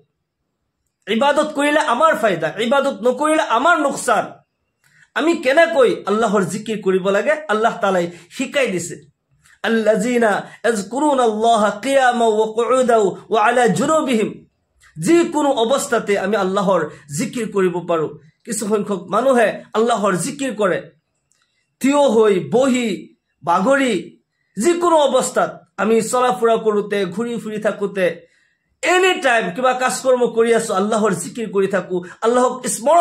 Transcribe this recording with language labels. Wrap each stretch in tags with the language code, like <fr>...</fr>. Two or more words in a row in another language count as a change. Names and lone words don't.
<as>ইবাদত কৰিলে আমাৰ ফায়দা ইবাদত নকৰিলে আমাৰ নুকসান আমি কেনেকৈ আল্লাহৰ জিকিৰ কৰিব লাগে আল্লাহ তাআলাই শিকাই দিছে</as> <ar>الذين يذكرون الله قياما وقعودا وعلى جنوبهم</ar> <as>যি কোনো অৱস্থাতে আমি আল্লাহৰ জিকিৰ কৰিব পাৰো কিছু সংখ্যক মানুহে আল্লাহৰ জিকিৰ কৰে থিয় হৈ বহি বাগৰি যি কোনো অৱস্থাত আমি চলাফুৰা কৰোতে ঘূৰি ফুৰি থাকোতে</as> <en>any time</en> <as>কিবা কাজকৰ্ম কৰি আছো আল্লাহৰ জিকিৰ কৰি থাকো আল্লাহক স্মৰণ</as>